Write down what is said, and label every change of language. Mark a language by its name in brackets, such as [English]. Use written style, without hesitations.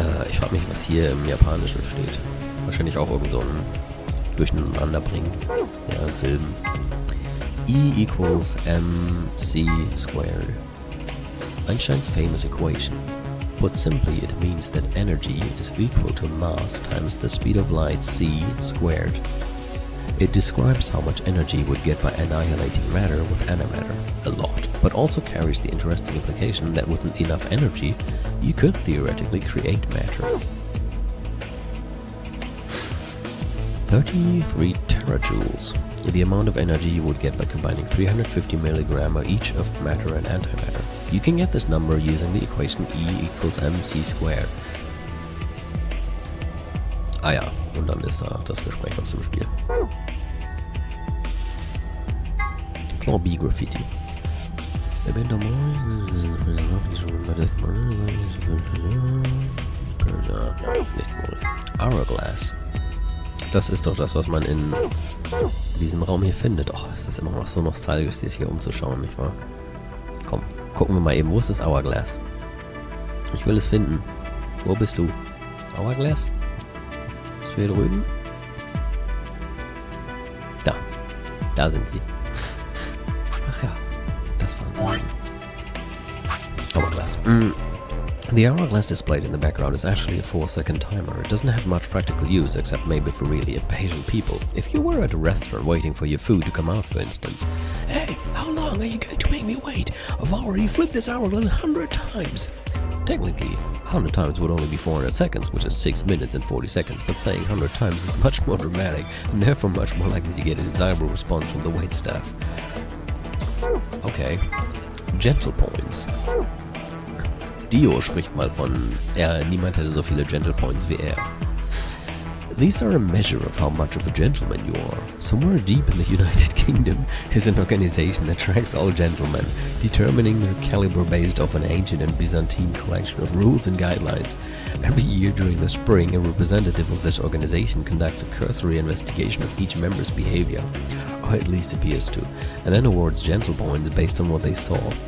[German] Ich frage mich, was hier im Japanischen steht. Wahrscheinlich auch irgend so ein Durcheinanderbringen der Silben. [English] E equals mc squared. Einstein's famous equation. Put simply, it means that energy is equal to mass times the speed of light c squared. It describes how much energy you would get by annihilating matter with antimatter, a lot, but also carries the interesting implication that with enough energy, you could theoretically create matter. 33 terajoules. The amount of energy you would get by combining 350 milligram each of matter and antimatter. You can get this number using the equation E equals mc squared. [German] Ah ja, und dann ist da das Gespräch aus dem Spiel. Floor B Graffiti. Nichts Neues. aRdW. Das ist doch das, was man in diesem Raum hier findet. Oh, ist das immer noch so nostalgisch, sich hier umzuschauen, nicht wahr? Komm, gucken wir mal eben. Wo ist das aRdW? Ich will es finden. Wo bist du? aRdW? Ist hier drüben? Da. Da sind sie. Ach ja, das waren sie. aRdW. [English] The hourglass displayed in the background is actually a 4-second timer. It doesn't have much practical use except maybe for really impatient people. If you were at a restaurant waiting for your food to come out, for instance, "Hey, how long are you going to make me wait? I've already flipped this hourglass 100 times." Technically, 100 times would only be 400 seconds, which is 6 minutes and 40 seconds, but saying 100 times is much more dramatic and therefore much more likely to get a desirable response from the waitstaff. Okay, Gentle Points. [German] Dio spricht mal von, niemand hätte so viele Gentle Points wie er. [English] These are a measure of how much of a gentleman you are. Somewhere deep in the United Kingdom is an organization that tracks all gentlemen, determining their caliber based off an ancient and Byzantine collection of rules and guidelines. Every year during the spring, a representative of this organization conducts a cursory investigation of each member's behavior, or at least appears to, and then awards gentle points based on what they saw.